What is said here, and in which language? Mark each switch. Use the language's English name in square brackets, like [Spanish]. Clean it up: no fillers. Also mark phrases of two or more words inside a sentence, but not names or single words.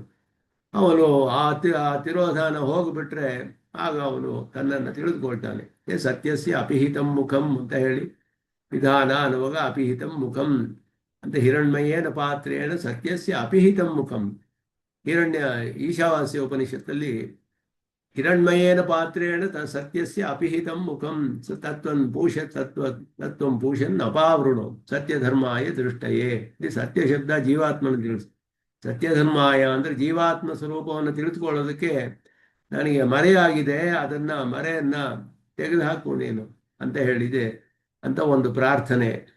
[Kannada] ಅವನು ಆ ತಿರೋಧಾನ ಹೋಗ್ಬಿಟ್ರೆ ಆಗ ಅವನು ತನ್ನನ್ನು ತಿಳಿದುಕೊಳ್ತಾನೆ. [Sanskrit] ಸತ್ಯಸ್ಯ ಅಪಿಹಿತಂ ಮುಖಂ [Kannada] ಅಂತ ಹೇಳಿ ವಿಧಾನ ಅನ್ನುವಾಗ [Sanskrit] ಅಪಿಹಿತಂ ಮುಖಂ ಅಂತ ಹಿರಣ್ಮಯೇನ ಪಾತ್ರೇಣ ಸತ್ಯಸ್ಯ ಅಪಿಹಿತಂ ಮುಖಂ. ಈಶಾವಾಸ್ಯ ಉಪನಿಷತ್ತಲ್ಲಿ ಹಿರಣ್ಮಯೇನ ಪಾತ್ರೇಣ ಸತ್ಯಸ್ಯ ಅಪಿಹಿತಂ ಮುಖಂ ತತ್ವಂ ಪೂಷನ್ ಅಪಾವೃಣು ಸತ್ಯಧರ್ಮಾಯ ದೃಷ್ಟಯೇ. [Kannada] ಇದು ಸತ್ಯ ಶಬ್ದ ಜೀವಾತ್ಮನ ತಿಳಿಸ್. ಸತ್ಯಧರ್ಮಾಯ ಅಂದ್ರೆ ಜೀವಾತ್ಮ ಸ್ವರೂಪವನ್ನು ತಿಳಿದುಕೊಳ್ಳೋದಕ್ಕೆ ನನಗೆ ಮರೆಯಾಗಿದೆ, ಅದನ್ನ ಮರೆಯನ್ನ ತೆಗೆದುಹಾಕು ನೀನು ಅಂತ ಹೇಳಿದೆ ಅಂತ ಒಂದು ಪ್ರಾರ್ಥನೆ.